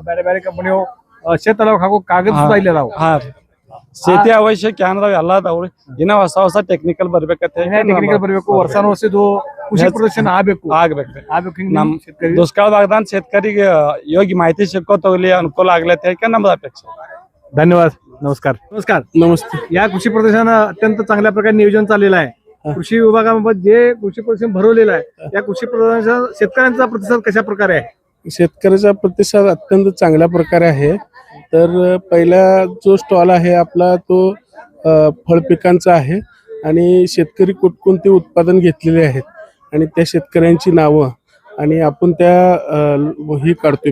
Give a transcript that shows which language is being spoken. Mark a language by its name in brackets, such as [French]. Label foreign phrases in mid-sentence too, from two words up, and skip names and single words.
[Kannada] ಬೇರೆ ಬೇರೆ ಕಂಪನಿ ಶೇತ ಹಾಕೋ ಕಾಗದ ಸುತ್ತ ಇಲ್ಲಿ ಅದಾವ. ಶೇತಿ ಅವಶ್ಯಕ ಏನಾದಾವ ಎಲ್ಲ ಅದಾವ್ರಿ. ಇನ್ನ ಹೊಸ ಹೊಸ ಟೆಕ್ನಿಕಲ್ ಬರ್ಬೇಕಂತ ಬರ್ಬೇಕು. ವರ್ಷಾನುವರ್ಷದ್ದು ಕೃಷಿ ಪ್ರದರ್ಶನ ಆಗ್ಬೇಕು. ನಮ್ ದುಷ್ಕಾಳ ಭಾಗದ ಶೇತಕರಿಗೆ ಯೋಗ್ಯ ಮಾಹಿತಿ ಸಿಕ್ಕೋತ ಹೋಗ್ಲಿ, ಅನುಕೂಲ ಆಗ್ಲಿ ಅಂತ ಹೇಳಿ [Marathi] नम्रता अपेक्षा. धन्यवाद. नमस्कार. नमस्ते. या कृषी प्रदर्शन अत्यंत चांगल्या प्रकारे नियोजन चाललेलं आहे. कृषी विभागामध्ये जे कृषी प्रदर्शन भरवलेलं आहे या कृषी प्रदर्शन शेतकऱ्यांचा प्रतिसाद कशा प्रकारे आहे? शेतकऱ्याचा प्रतिसाद अत्यंत चांगल्या प्रकारे आहे. तर पहिला जो स्टॉल आहे आपला तो फळ पिकांचा आहे आणि शेतकरी कोणकोणते उत्पादन घेतलेले आहेत आणि त्या शेतकऱ्यांची नावं आणि आपण त्या ही काढतोय.